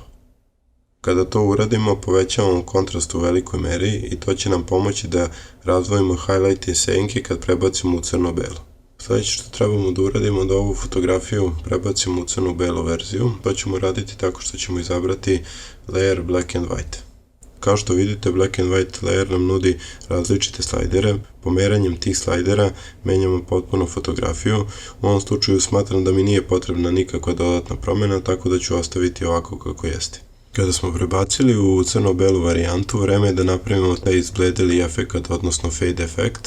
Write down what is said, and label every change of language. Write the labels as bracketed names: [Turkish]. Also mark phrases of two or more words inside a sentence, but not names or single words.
[Serbian] Kada to uradimo, povećavamo kontrast u velikoj meri i to će nam pomoći da razdvojimo highlight i senke kad prebacimo u crno-belo. Sljedeće što trebamo da uradimo da ovu fotografiju prebacimo u crno-belu verziju. To ćemo raditi tako što ćemo izabrati layer [English] black and white. [Serbian] Kao što vidite, [English] black and white [Serbian] layer nam nudi različite slajdere. Pomeranjem tih slajdera menjamo potpuno fotografiju. U ovom slučaju smatram da mi nije potrebna nikakva dodatna promjena, tako da ću ostaviti ovako kako jeste. Kada smo prebacili u crno-belu varijantu, vreme je da napravimo taj izbledeli efekt, odnosno fade efekt.